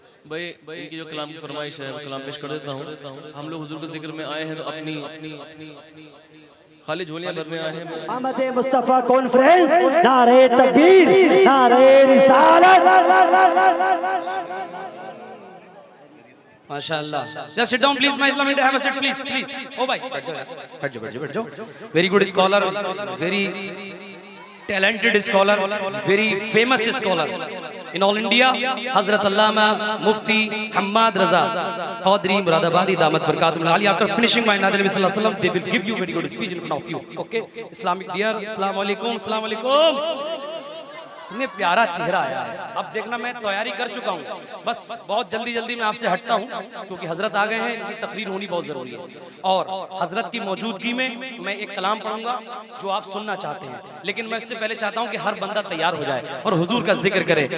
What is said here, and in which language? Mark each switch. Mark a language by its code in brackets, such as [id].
[hi] भाई की जो कलाम की फरमाइश है वो कलाम पेश कर देता हूँ। हम लोग हुजूर के जिक्र में आए हैं तो अपनी खाली झोलियां भरने आए हैं। अहमद मुस्तफा कॉन्फ्रेंस, नारे तकबीर, नारे रिसालत। माशाअल्लाह। [en] Just sit down please, my Islamic have a seat please, please. [hi] Oh भाई बैठ जाओ। [en] Very good scholar, very talented scholar, very famous scholar in all India. Hazrat Allama Mufti Hamad Raza Qadri Muradabadi Damat Barakatumul Ali. After finishing my Nabi Sallallahu Alaihi Wasallam, they will give you very good speech in front of you. Okay, Islamic dear, Assalamu alaikum, Assalamu alaikum. [hi] इतने प्यारा चेहरा आया है। अब देखना मैं तैयारी कर चुका हूँ, बस बहुत जल्दी मैं आपसे हटता हूँ क्योंकि हजरत आ गए हैं, इनकी तकरीर होनी बहुत जरूरी है। और हजरत की मौजूदगी में मैं एक कलाम पढ़ूंगा जो आप सुनना चाहते हैं, लेकिन मैं इससे पहले चाहता हूँ कि हर बंदा तैयार हो जाए और हुजूर का जिक्र करे।